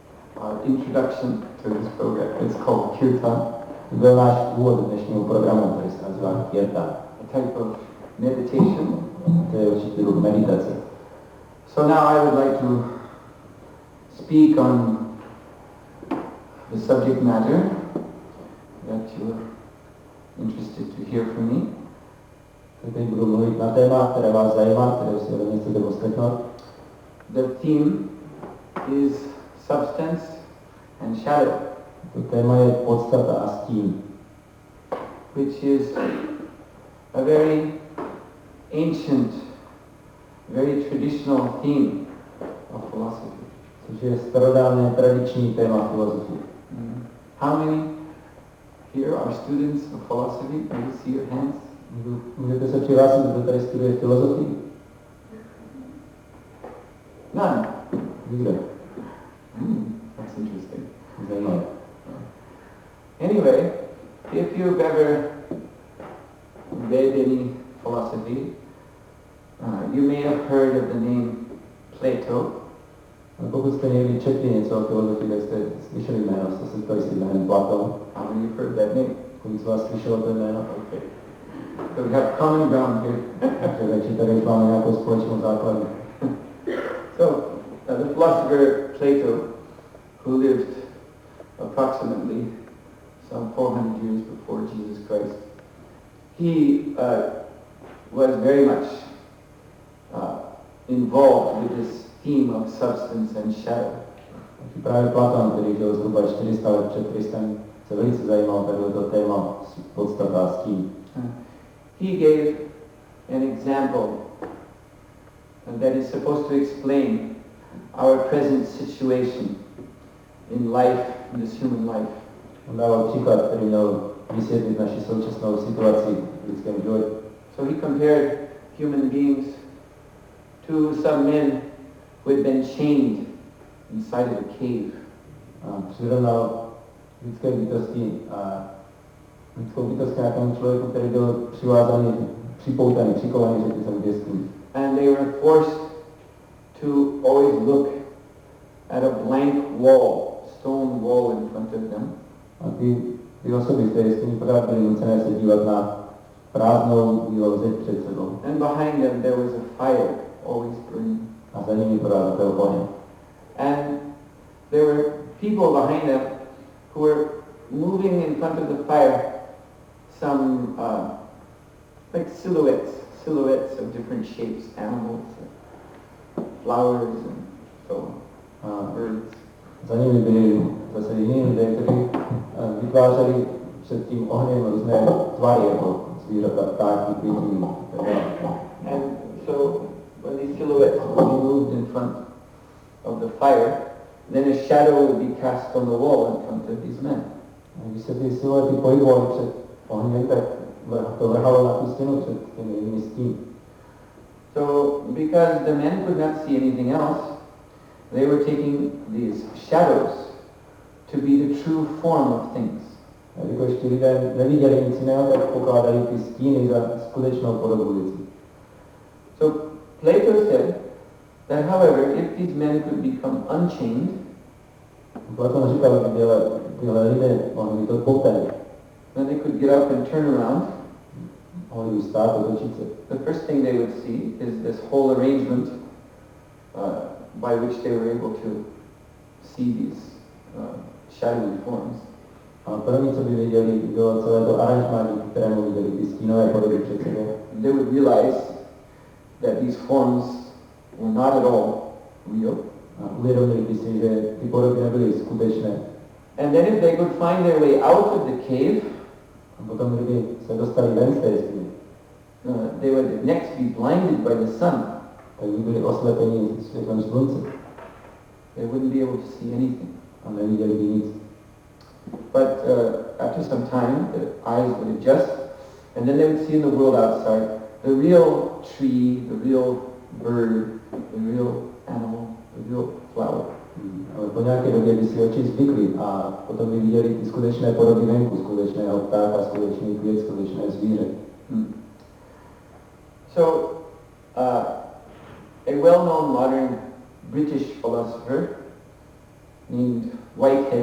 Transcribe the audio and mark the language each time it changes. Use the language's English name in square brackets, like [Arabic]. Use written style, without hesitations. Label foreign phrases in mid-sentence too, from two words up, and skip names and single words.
[English] our introduction to this program. It's called Kirtan, [Czech] To byl náš úvod dnešního programu, který se nazývá Kirtan. [English] a type of meditation. [Czech] To je určitý druh meditace. [English] So now I would like to speak on the subject matter that you're interested to hear from me. [Czech] Teď budu mluvit na téma, které vás zajímá, které si ode mě chcete poslechnout. [English] The theme is substance and shadow, [Czech] To téma je podstata a stín, [English] which is a very ancient, very traditional theme of philosophy. [Czech] což je starodávné tradiční téma filozofie. [English] How many here are students of philosophy? Can you see your hands? [Czech] Můžete se přihlásit, kdo tady studuje filozofii? [English] None. [Czech] Nikdo. [English] That's interesting. [Czech] Zajímavé. [English] Anyway, if you've ever read any philosophy, you may have heard of the name Plato. [Czech] A pokud jste někdy četli něco o filozofii, tak jste slyšeli jméno, jste se setkali s jménem Platon. [English] How many have heard that name? [Czech] Kolik z vás slyšelo to jméno? [English] Okay. So we have common ground here. [Czech] Takže tady už máme nějakou společnou základnu. [English] So, the philosopher Plato, who lived approximately some 400 years before Jesus Christ, he was very much involved with this theme of substance and shadow. [Czech] Právě Platon, který žil zhruba 400 let před Kristem, se velice zajímal tohleto téma podstata a stín. [English] He gave an example that is supposed to explain our present situation in life, in this human life. [Czech] On dával příklad, který měl vysvětlit naši současnou situaci v lidském životě. [English] So he compared human beings to some men who had been chained inside of a cave. [Czech] A přirovnal lidské bytosti a lidskou bytost k nějakému člověku, který byl přivázaný, připoutaný, přikovaný řetězem k jeskyni. [English] And they were forced to always look at a blank wall, stone wall in front of them. [Czech] A ty osoby v té jeskyni pořád byly nucené se dívat na prázdnou bílou zeď před sebou. [English] And behind them there was a fire always burning. [Czech] A za nimi pořád byl oheň. [English] And there were people behind them who were moving in front of the fire, some like silhouettes of different shapes, animals, flowers, and so on, birds. [Czech] Za nimi byli zase jiní lidé, kteří vytvářeli před tím ohněm různé tvary, jako zvířata, ptáky, květiny. [English] And so when these silhouettes would be moved in front of the fire, then a shadow would be cast on the wall in front of these men. [Czech] A když se ty siluety pohybovaly před ohněm, tak to vrhalo na tu stěnu před těmi jinými stíny. [English] So because the men could not see anything else, they were taking these shadows to be the true form of things. [Czech] A když ti lidé neviděli nic jiného, tak pokládali ty stíny za skutečnou podobu věcí. [English] So Plato said that, however, if these men could become unchained, [Czech] Platon říkal, že tyhle lidé mohli být odpoutani. [English] then they could get up and turn around. [Czech] Mohli by stát, otočit se. [English] The first thing they would see is this whole arrangement by which they were able to see these shadowy forms. [Czech] A první, co by viděli, bylo celé to aranžmání, kterému viděli ty stínové podoby před sebou. [English] They would realize that these forms were not at all real. [Czech] A uvědomili by si, že ty podoby nebyly skutečné. [English] And then if they could find their way out of the cave, [Czech] A potom, kdyby se dostali ven z té jeskyně, [English] they would next be blinded by the sun. [Czech] tak by byli oslepeni světlem slunce [English] They wouldn't be able to see anything. [Czech] a neviděli by nic. [English] But after some time, the eyes would adjust, and then they would see in the world outside the real tree, the real bird, the real animal, the real flower. [Czech] Ale po nějaké době by si oči zvykli a potom by viděli ty skutečné podoby venku, skutečného ptáka, skutečný květ, skutečné zvíře. [English] So, a well-known modern British philosopher named Whitehead.